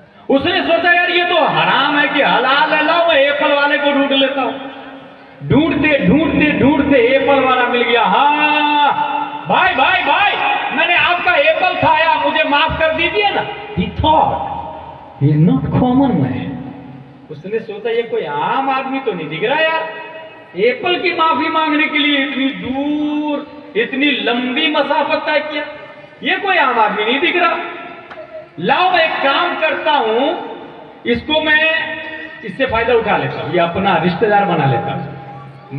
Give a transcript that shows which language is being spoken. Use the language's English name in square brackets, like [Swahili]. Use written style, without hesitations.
[Hindi] उसने सोचा यार ये तो हराम है कि हलाल है, लाओ मैं एप्पल वाले को ढूंढ लेता हूं। ढूंढते ढूंढते ढूंढते एप्पल वाला मिल गया। हाँ भाई भाई भाई, मैंने आपका एप्पल खाया, मुझे माफ कर दीजिए ना। [English] He thought he is not common man। [Hindi] उसने सोचा ये कोई आम आदमी तो नहीं दिख रहा यार, एप्पल की माफी मांगने के लिए इतनी दूर, इतनी लंबी मसाफत तय किया, ये कोई आम आदमी नहीं दिख रहा। लाओ मैं एक काम करता हूं, इसको मैं इससे फायदा उठा लेता हूं, ये अपना रिश्तेदार बना लेता हूं।